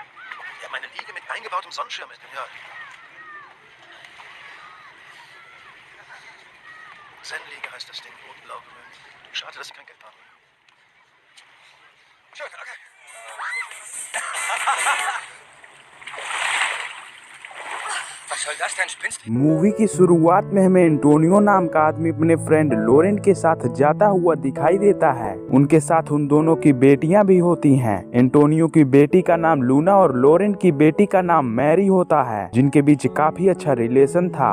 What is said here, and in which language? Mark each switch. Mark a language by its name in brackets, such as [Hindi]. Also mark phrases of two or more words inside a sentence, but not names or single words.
[German] Ja, meine Liege mit eingebautem Sonnenschirm ist, ja. Zen-Liege heißt das Ding, rot-blau gemüllt. Schade, dass sie kein Geld haben. Schön, okay. Was soll das denn, spinnst du? [Hindi] मूवी की शुरुआत में हमें एंटोनियो नाम का आदमी अपने फ्रेंड लोरेंट के साथ जाता हुआ दिखाई देता है। उनके साथ उन दोनों की बेटियां भी होती हैं। एंटोनियो की बेटी का नाम लूना और लोरेंट की बेटी का नाम मैरी होता है, जिनके बीच काफी अच्छा रिलेशन था।